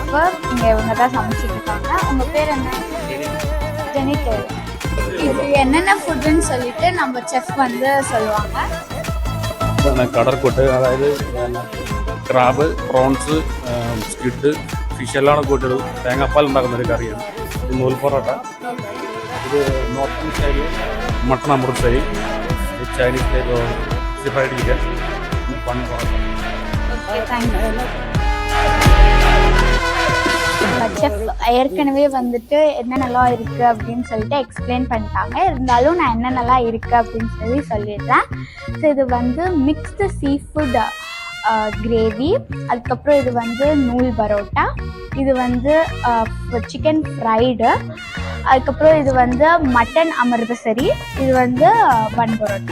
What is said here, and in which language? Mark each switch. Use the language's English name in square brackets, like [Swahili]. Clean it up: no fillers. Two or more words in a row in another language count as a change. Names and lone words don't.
[Tamil] இங்க இவங்க தான் சமைச்சிட்டு இருக்காங்க. உங்க பேர் என்ன? ஜெனிட். இது என்னென்ன ஃபுட்டுன்னு சொல்லிட்டு நம்ம செஃப் வந்து சொல்லுவாங்க. [Malayalam] കടൽക്കൊട്ട്, അതായത് [English] crab, prawns, squid, fish [Malayalam] എല്ലാം കൂട്ടിയത് തേങ്ങാപ്പാൽ ഉണ്ടാക്കുന്ന ഒരു കറിയാണ്. ഇത് നൂൽ പൊറോട്ട, ഇത് [English] north style mutton amritsari, Chinese style fried chicken, [Malayalam] പൺ പൊറോട്ട. [Tamil] செஃப் ஏற்கனவே வந்துட்டு என்னென்னலாம் இருக்கு அப்படின்னு சொல்லிட்டு எக்ஸ்பிளைன் பண்ணிட்டாங்க. இருந்தாலும் நான் என்னென்னலாம் இருக்கு அப்படின்னு சொல்லி சொல்லிடுறேன். ஸோ இது வந்து [English] mixed sea food gravy, [Tamil] அதுக்கப்புறம் இது வந்து நூல் பரோட்டா, இது வந்து [English] chicken fried, [Tamil] அதுக்கப்புறம் இது வந்து மட்டன் அமிர்தசரி, இது வந்து பன் பரோட்டா.